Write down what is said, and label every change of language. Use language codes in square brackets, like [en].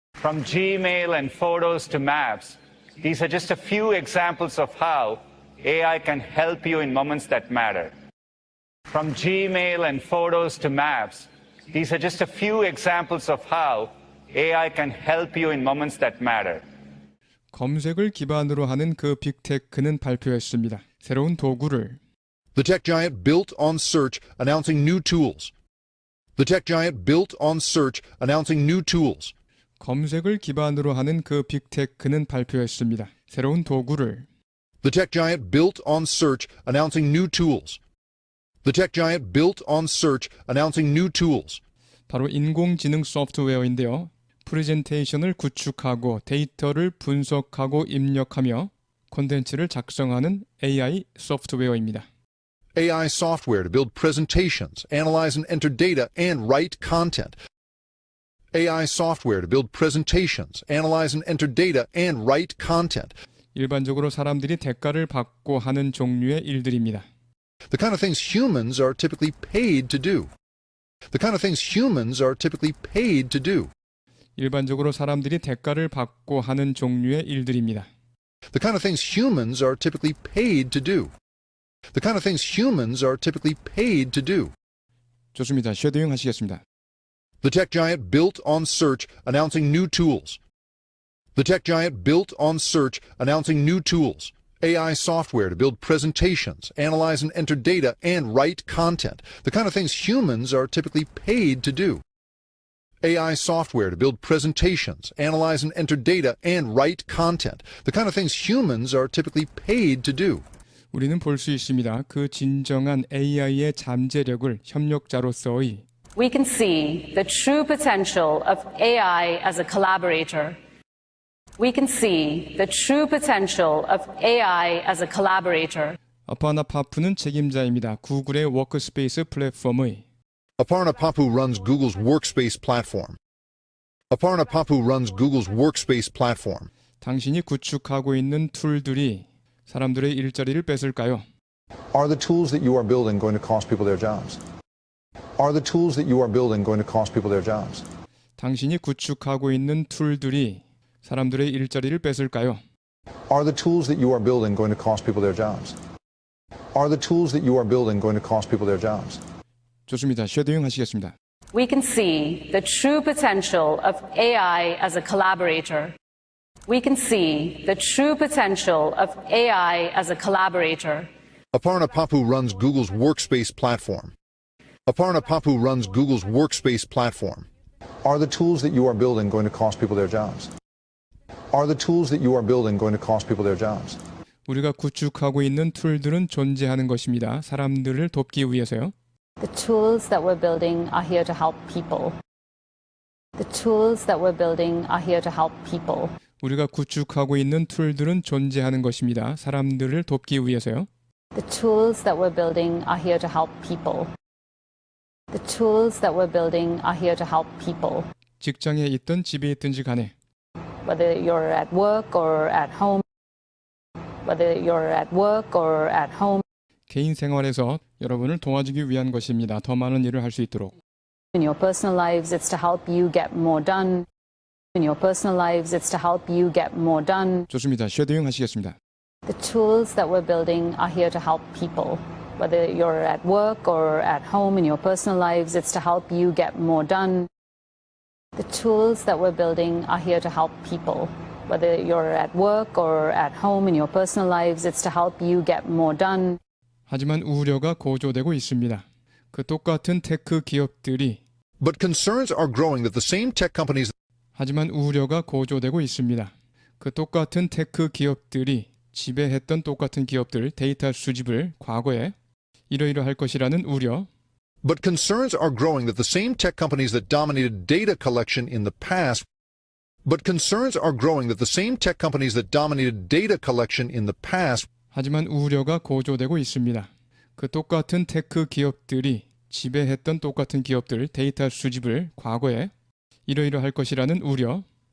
[en] From Gmail and photos to maps, these are just a few examples of how AI can help you in moments that matter. From Gmail and photos to maps, these are just a few examples of how AI can help you in moments that matter. [ko] 검색을 기반으로 하는 그 빅테크는 발표했습니다. 새로운 도구를 [en] The tech giant built on search, announcing new tools. The tech giant built on search, announcing new tools. [ko] 검색을 기반으로 하는 그 빅테크는 발표했습니다. 새로운 도구를 [en] The tech giant built on search, announcing new tools. The tech giant built on search, announcing new tools. [ko] 바로 인공지능 소프트웨어인데요. 프레젠테이션을 구축하고 데이터를 분석하고 입력하며 콘텐츠를 작성하는 AI 소프트웨어입니다. [en] AI software to build presentations, analyze and enter data, and write content. AI software to build presentations, analyze and enter data, and write content. [ko] 일반적으로 사람들이 대가를 받고 하는 종류의 일들입니다. [en] The kind of things humans are typically paid to do. The kind of things humans are typically paid to do. [ko] 일반적으로 사람들이 대가를 받고 하는 종류의 일들입니다. [en] The kind of things humans are typically paid to do. The kind of things humans are typically paid to do. [ko] 좋습니다. 쉐도잉 하시겠습니다. [en] The tech giant built on search, announcing new tools. The tech giant built on search, announcing new tools. AI software to build presentations, analyze and enter data, and write content. The kind of things humans are typically paid to do. AI software to build presentations, analyze and enter data, and write content. The kind of things humans are typically paid to do. [ko] 우리는 볼 수 있습니다. 그 진정한 AI의 잠재력을 협력자로서의 [en] We can see the true potential of AI as a collaborator. We can see the true potential of AI as a collaborator. [ko] 아파나 파프는 책임자입니다. 구글의 워크스페이스 플랫폼의 [en] Aparna Papu runs Google's Workspace platform. Aparna Papu runs Google's Workspace platform. [ko] 당신이 구축하고 있는 툴들이 사람들의 일자리를 뺏을까요? [en] Are the tools that you are building going to cost people their jobs? Are the tools that you are building going to cost people their jobs? [ko] 당신이 구축하고 있는 툴들이 사람들의 일자리를 뺏을까요? [en] Are the tools that you are building going to cost people their jobs? Are the tools that you are building going to cost people their jobs? [ko] 좋습니다. 쉐도잉 하시겠습니다. [en] We can see the true potential of AI as a collaborator. We can see the true potential of AI as a collaborator. Aparna Papu runs Google's Workspace platform. Aparna Papu runs Google's Workspace platform. Are the tools that you are building going to cost people their jobs? Are the tools that you are building going to cost people their jobs? [ko] 우리가 구축하고 있는 툴들은 존재하는 것입니다. 사람들을 돕기 위해서요. [en] The tools that we're building are here to help people. The tools that we're building are here to help people. [ko] 우리가 구축하고 있는 툴들은 존재하는 것입니다. 사람들을 돕기 위해서요. [en] The tools that we're building are here to help people. The tools that we're building are here to help people. [ko] 직장에 있든 집에 있든지 간에 [en] Whether you're at work or at home. Whether you're at work or at home. [ko] 개인 생활에서 여러분을 도와주기 위한 것입니다. 더 많은 일을 할 수 있도록. [en] In your personal lives, it's to help you get more done. In your personal lives, it's to help you get more done. [ko] 좋습니다. 쉐도잉 하시겠습니다. [en] The tools that we're building are here to help people. Whether you're at work or at home in your personal lives, it's to help you get more done. The tools that we're building are here to help people. Whether you're at work or at home in your personal lives, it's to help you get more done. [ko] 하지만 우려가 고조되고 있습니다. 그 똑같은 테크 기업들이 [en] But concerns are growing that the same tech companies [ko] 하지만 우려가 고조되고 있습니다. 그 똑같은 테크 기업들이 지배했던 똑같은 기업들 데이터 수집을 과거에 이러이러할 것이라는 우려 [en] But concerns are growing that the same tech companies that dominated data collection in the past But concerns are growing that the same tech companies that dominated data collection in the past [ko] 하지만 우려가 고조되고 있습니다. 그 똑같은 테크 기업들이 지배했던 똑같은 기업들 데이터 수집을 과거에 이러이러할 것이라는 우려